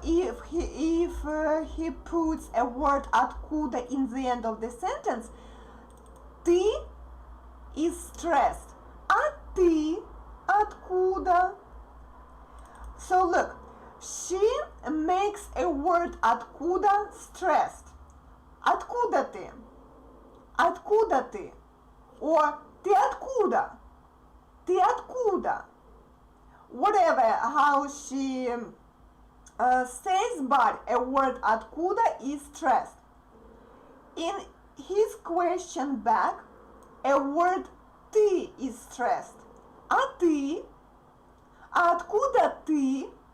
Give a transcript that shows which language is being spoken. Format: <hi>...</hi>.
<en>If he puts a word откуда in the end of the sentence, ты is stressed.</en> <ru>А ты? Откуда?</ru> <en>So look, she makes a word откуда stressed.</en> <ru>Откуда ты? Откуда ты? Or ты откуда? Ты откуда?</ru> <en>Whatever how she says, but a word откуда is stressed. In his question back, a word ты is stressed.</en> <ru>А ты? Откуда ты?</ru>